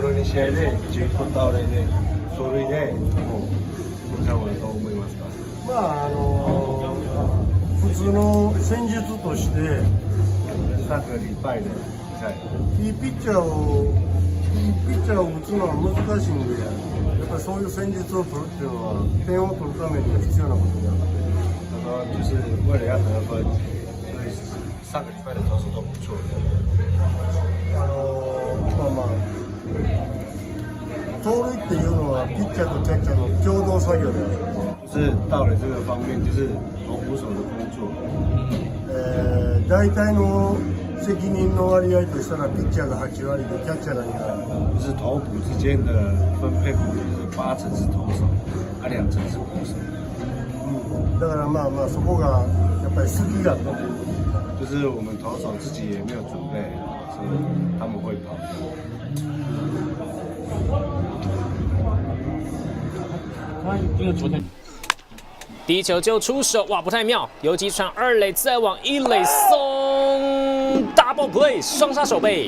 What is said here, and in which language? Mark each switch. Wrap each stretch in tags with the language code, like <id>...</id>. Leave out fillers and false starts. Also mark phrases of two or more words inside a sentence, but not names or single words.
<ja>試合で10分倒れで走塁でもう最後だと思いますか？普通の戦術として</ja> <zh>上个礼拜的比赛，</zh> <ja>いいピッチャーを打つのは難しいんで、やっぱりそういう戦術を取るっていうのは点を取るためには必要なことであって。</ja> <zh>他说就是为了要得分，所以上个礼拜的投手都不错的。</zh> <ja>盗塁っていうのはピッチャーとキャッチャーの共同作業である。</ja> <zh>就是到了这个方面，就是投捕手的工作。</zh> <ja>大体の責任の割合としたらピッチャーが8割でキャッチャーが2割。</ja> <zh>就是投捕之间的分配比就是8成是投手，2成是捕手。</zh> <ja>だからそこがやっぱり隙があったということ。</ja> <zh>就是我们投手自己也没有准备，所以他们会跑。因为昨天第一球就出手，哇，不太妙，游击传2垒，再往1垒送 ，</zh> <en>double play，</en> <zh>双杀守备。</zh>